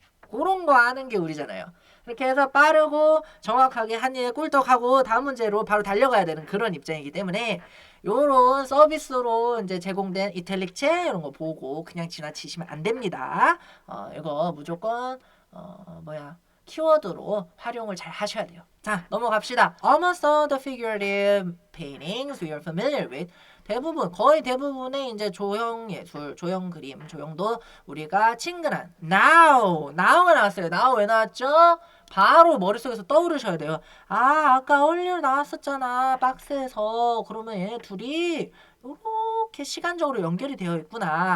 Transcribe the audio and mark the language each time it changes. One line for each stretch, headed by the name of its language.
Korean: 그런 거 하는 게 우리잖아요. 이렇게 해서 빠르고 정확하게 한 입에 꿀떡하고 다음 문제로 바로 달려가야 되는 그런 입장이기 때문에 요런 서비스로 이제 제공된 이탈릭체 이런 거 보고 그냥 지나치시면 안 됩니다. 이거 무조건 키워드로 활용을 잘 하셔야 돼요. 자, 넘어갑시다.
English: Almost all the figurative paintings we are familiar with.
Korean: 거의 대부분의 이제 조형 예술, 조형 그림, 조형도 우리가 친근한 now가 나왔어요. now 왜 나왔죠? 바로 머릿속에서 떠오르셔야 돼요. 아까 얼리로 나왔었잖아. 박스에서. 그러면 얘네 둘이 이렇게 시간적으로 연결이 되어 있구나.